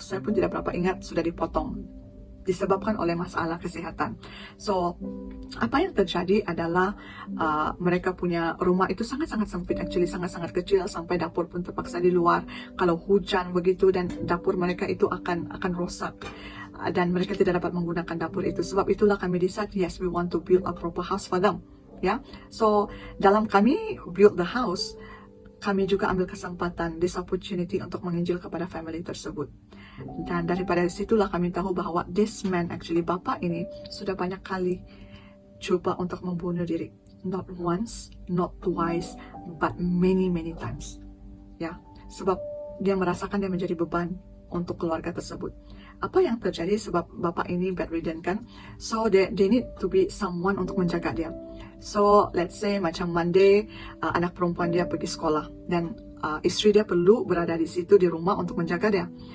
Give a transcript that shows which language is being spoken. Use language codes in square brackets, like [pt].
[ms] Saya pun tidak berapa ingat, sudah dipotong disebabkan oleh masalah kesehatan. So, apa yang terjadi adalah mereka punya rumah itu sangat-sangat sempit, actually sangat-sangat kecil, sampai dapur pun terpaksa di luar. Kalau hujan begitu, dan dapur mereka itu akan rosak, dan mereka tidak dapat menggunakan dapur itu. Sebab itulah kami [en] decide, yes, we want to build a proper house for them. [ms] Ya, so dalam kami [en] build the house, [ms] kami juga ambil kesempatan, [en] this opportunity [ms] untuk menginjil kepada family tersebut. Dan daripada situlah kami tahu bahwa [en] this man, [ms] actually bapak ini sudah banyak kali coba untuk membunuh diri. [en] Not once, not twice, but many times. [ms] Ya, sebab dia merasakan dia menjadi beban untuk keluarga tersebut. Apa yang terjadi sebab bapak ini bedridden kan? [en] So they need to be someone [ms] untuk menjaga dia. [en] So let's say [ms] macam Monday, anak perempuan dia pergi sekolah, dan istri dia perlu berada di situ di rumah untuk menjaga dia.